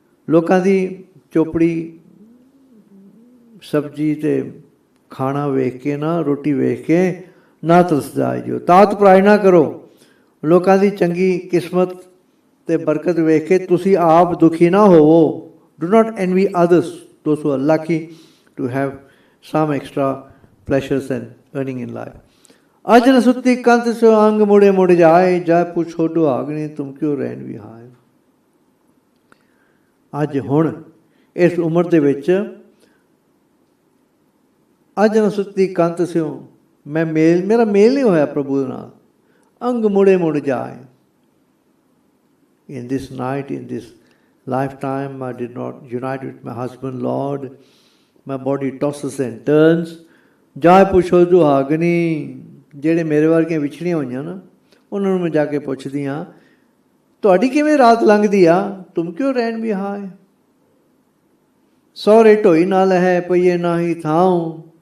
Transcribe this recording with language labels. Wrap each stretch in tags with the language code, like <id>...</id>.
<pa>ਲੋਕਾਂ ਦੀ ਚੋਪੜੀ ਸਬਜ਼ੀ ਤੇ ਖਾਣਾ ਵੇਖ ਕੇ ਨਾ, ਰੋਟੀ ਵੇਖ ਕੇ ਨਾ ਤਰਸ ਜਾਏ ਜਿਓ। ਤਾਤ ਪਰਾਈ ਨਾ ਕਰੋ। ਲੋਕਾਂ ਦੀ ਚੰਗੀ ਕਿਸਮਤ ਤੇ ਬਰਕਤ ਵੇਖ ਕੇ ਤੁਸੀਂ ਆਪ ਦੁਖੀ ਨਾ ਹੋਵੋ।</pa> <en>Do not envy others, those who are lucky to have some extra pleasures and earning in life.</en> <pa>ਅੱਜ ਨ ਸੁੱਤੀ ਕੰਤ ਸਿਓ ਅੰਗ ਮੁੜੇ ਮੁੜ ਜਾਏ, ਜਾ ਪੁੱਛੋ ਦੁਹਾਗਣੀ ਤੁਮ ਕਿਉਂ ਰਹਿਣ ਵਿਹਾਏ। ਅੱਜ ਹੁਣ ਇਸ ਉਮਰ ਦੇ ਵਿੱਚ ਅੱਜ ਨ ਸੁੱਤੀ ਕੰਤ ਸਿਓ ਮੇਰਾ ਮੇਲ ਨਹੀਂ ਹੋਇਆ ਪ੍ਰਭੂ ਨਾਲ। ਅੰਗ ਮੁੜੇ ਮੁੜ ਜਾਏ।</pa> <en>In this night, in this lifetime, I did not unite with my husband, Lord. My body tosses and turns.</en> <pa>ਜਾ ਪੁੱਛੋ ਦੁਹਾਗਣੀ, ਜਿਹੜੇ ਮੇਰੇ ਵਰਗੀਆਂ ਵਿਛੜੀਆਂ ਹੋਈਆਂ ਨਾ, ਉਹਨਾਂ ਨੂੰ ਮੈਂ ਜਾ ਕੇ ਪੁੱਛਦੀ ਹਾਂ, ਤੁਹਾਡੀ ਕਿਵੇਂ ਰਾਤ ਲੰਘਦੀ ਆ? ਤੁਮ ਕਿਉਂ ਰਹਿਣ ਵਿਹਾਏ। ਸਹੁਰੇ ਢੋਈ ਨਾਲ ਹੈ ਪਈਏ ਨਾ ਹੀ ਥਾਉ।</pa>